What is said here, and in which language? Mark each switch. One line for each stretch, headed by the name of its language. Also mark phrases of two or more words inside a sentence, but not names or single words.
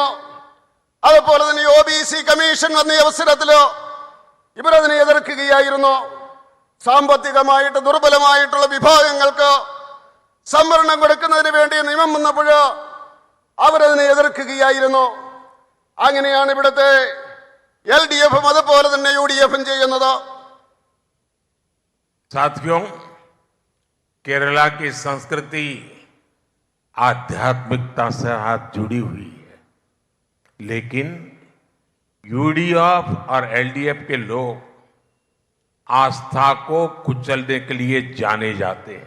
Malayalam: അതുപോലെ തന്നെ OBC കമ്മീഷൻ വന്ന അവസരത്തിൽ ഇവരതിനെ എതിർക്കുകയായിരുന്നു. സാമ്പത്തികമായിട്ട് ദുർബലമായിട്ടുള്ള വിഭാഗങ്ങൾക്ക് സംവരണം കൊടുക്കുന്നതിന് വേണ്ടി നിയമം വന്നപ്പോൾ അവരതിനെ എതിർക്കുകയായിരുന്നു. അങ്ങനെയാണ് ഇവിടുത്തെ എൽഡിഎഫും അതുപോലെ തന്നെ UDFും ചെയ്യുന്നത്.
Hindi: साथियों, केरला की संस्कृति आध्यात्मिकता से हाथ जुड़ी हुई है, लेकिन यूडीएफ और एलडीएफ के लोग आस्था को कुचलने के लिए जाने जाते हैं।